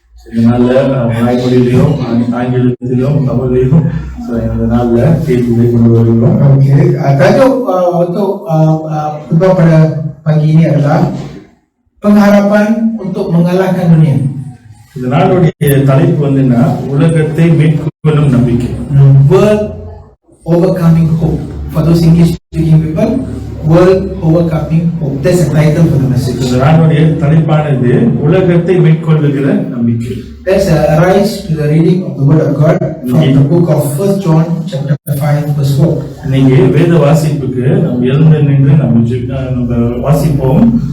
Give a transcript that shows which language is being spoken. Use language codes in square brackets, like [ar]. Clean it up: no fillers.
[ta] இதனால மலாய் மொழியிலும் ஆங்கிலத்திலும் தமிழிலும் இந்த நாளில் பேச்சுகளை கொண்டு வருகிறோம். [ms] Okey, tajuk untuk khutbah pada pagi ini adalah pengharapan untuk mengalahkan dunia. [ta] இந்த நாளுடைய தலைப்பு என்னன்னா உலகத்தை மேற்கொள்ளும் நம்பிக்கை. [en] World overcoming hope. For those English speaking people, world overcoming hope. That's the title for the message. [ta] இந்த நாளுடைய தலைப்பானது உலகத்தை மேற்கொள்ளுகிற நம்பிக்கை. [en] Let's arise to the reading of the word of God from the book of 1 John chapter 5 verse 4. [ta] இன்னைக்கு வேத வாசிப்புக்கு நம்ம எழுந்து நின்று நம்ம வாசிப்போம்.